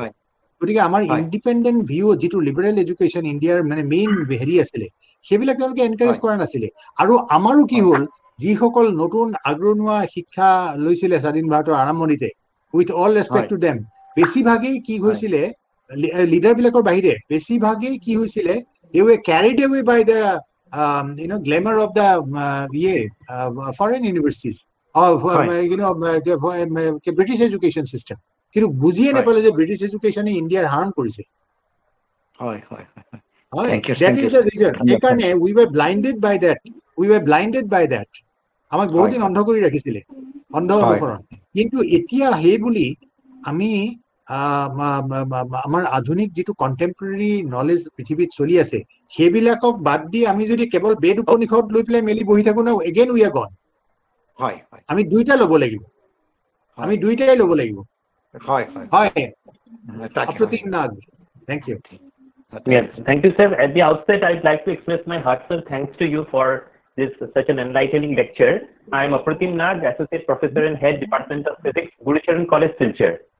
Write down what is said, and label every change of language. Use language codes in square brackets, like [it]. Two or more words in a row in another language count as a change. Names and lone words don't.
[as] গতিকে আমাৰ [en] independent view [as] যিটো [en] liberal education [as] ইণ্ডিয়াৰ মানে মেইন হেৰি আছিলে, সেইবিলাক তেওঁলোকে এনকাৰেজ কৰা নাছিলে। আৰু আমাৰো কি হ'ল, যিসকল নতুন আগৰণুৱা শিক্ষা লৈছিলে স্বাধীন ভাৰতৰ আৰম্ভণিতে, [en] with all respect to them, [as] বেছিভাগেই কি হৈছিলে, লিডাৰবিলাকৰ বাহিৰে বেছিভাগেই কি হৈছিলে, [en] they were carried away by the glamour of the foreign universities of British education system. [as] কিন্তু বুজিয়ে নাপালে যে [en] British education [as] ইণ্ডিয়াৰ হাৰ্ম কৰিছে। [en] That is the reason. সেইকাৰণে we were blinded by that. [as] আমাক বহুত দিন অন্ধ কৰি ৰাখিছিলে, অন্ধ অনুসৰণ। কিন্তু এতিয়া সেই বুলি আমি আমাৰ আধুনিক যিটো [en] contemporary knowledge [as] পৃথিৱীত চলি আছে, সেইবিলাকক বাদ দি আমি যদি কেৱল বেদ উপনিষদ লৈ পেলাই মেলি বহি থাকোঁ ন, [en] again we are gone. [as] আমি দুইটা ল'ব লাগিব, দুইটাই ল'ব লাগিব। [en] Apratim Nag. Thank you. Yes, thank you, sir. At the outset, I'd like to express my heartfelt thanks to you for this such an enlightening lecture. I am Apratim Nag, Associate Professor and Head Department of Physics, Gurucharan College, Silchar.